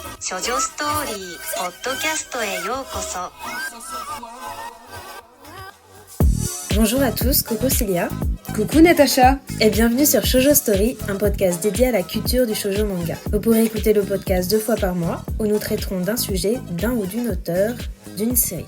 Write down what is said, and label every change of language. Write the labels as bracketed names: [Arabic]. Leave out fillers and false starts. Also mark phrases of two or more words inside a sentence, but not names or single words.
[Japanese] 処女ストーリーポッドキャストへようこそ。 [French] Bonjour à tous, coucou Célia. Coucou Natacha. Et bienvenue sur Shoujo Story, un podcast dédié à la culture du [Japanese] 少女漫画. [French] Vous pourrez écouter le podcast 2 fois par mois, où nous traiterons d'un sujet, d'un ou d'une auteure, d'une série.